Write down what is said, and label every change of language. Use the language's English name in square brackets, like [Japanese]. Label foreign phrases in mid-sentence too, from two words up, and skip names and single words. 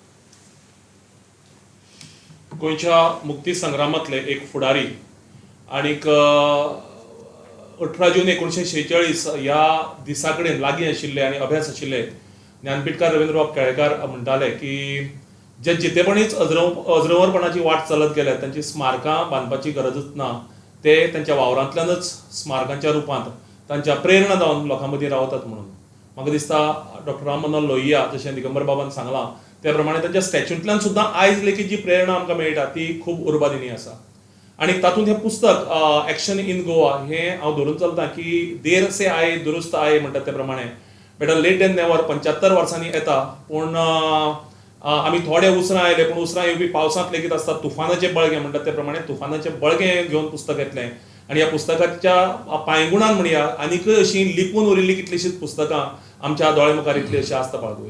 [Konkani] गोंयच्या मुक्ती संग्रामांतले एक फुडारी आनीक 18 जून 1946 ह्या दिसा कडेन लागीं आशिल्ले आनी अभ्यास आशिल्ले ज्ञानपीठकार रवींद्रबाब केळेकार म्हणटाले की जे जितेपणीच अजरंवरपणाची वाट चलत गेले तांची स्मारकां बांदपाची गरजच ना, ते तांच्या वावरांतल्यानच स्मारकांच्या रुपांत तांच्या प्रेरणा जावन लोकां मदीं रावतात. म्हणून म्हाका दिसता डॉक्टर राम मनोहर लोहिया जशें दिगंबर बाबान सांगलां त्या प्रमाणे तांच्या स्टॅच्यूंतल्यान सुद्दां आयज लेगीत जी प्रेरणा आमकां मेळटा ती खूब उर्बादिनी आसा. आनी तातूंत हें पुस्तक एक्शन इन गोवा हें हांव धरून चलतां की [Hindi] देर से आये दुरुस्त आये [Konkani] म्हणटात त्या प्रमाणे [English] better late than never. [Konkani] 75 वर्सांनी येता, पूण आमी थोडे उसरां आयले, पूण उसरां येवपी पावसांत लेगीत आसता तुफानाचे बळगे म्हणटात त्या प्रमाणे तुफानाचे बळगे घेवन पुस्तक येतलें. आनी ह्या पुस्तकाच्या पांयगुणान म्हणया आनीकय अशीं लिपून उरिल्लीं कितलींशींच पुस्तकां आमच्या दोळे मुखार येतलीं अशें आसता पळोवया.